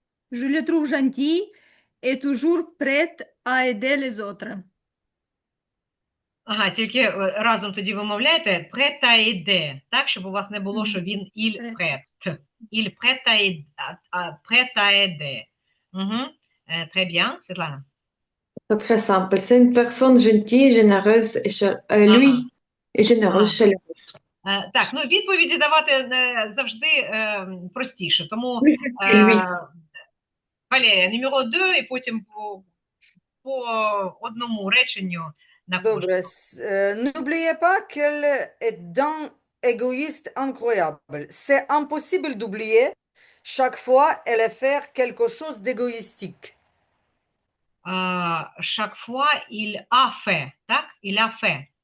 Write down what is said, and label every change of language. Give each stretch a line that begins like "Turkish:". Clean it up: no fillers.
French: Je le trouve gentil et toujours prêt à aider les autres.
Ukrainian: Ага, тільки разом тоді вимовляєте
French: prêt à aider,
Ukrainian: так, щоб у вас не було, що він il
French: Prêt. prête. Il prête à aider. Prêt à aider. Мгм. Très bien, Світлана. C'est très simple. C'est une personne gentille, généreuse et lui est généreuse,
Ukrainian: Ага.
French: chaleureuse.
Ukrainian: Так, ну відповіді давати завжди простіше. Тому
French: Oui, lui.
Ukrainian: Валерія, номер 2, і потім по одному реченню на кожну. Добре.
French: N'oubliez pas qu'elle est d'un égoïste incroyable. C'est impossible d'oublier. Chaque fois, elle est faire quelque chose d'égoïstique. Chaque fois, il a fait, так? Il a fait.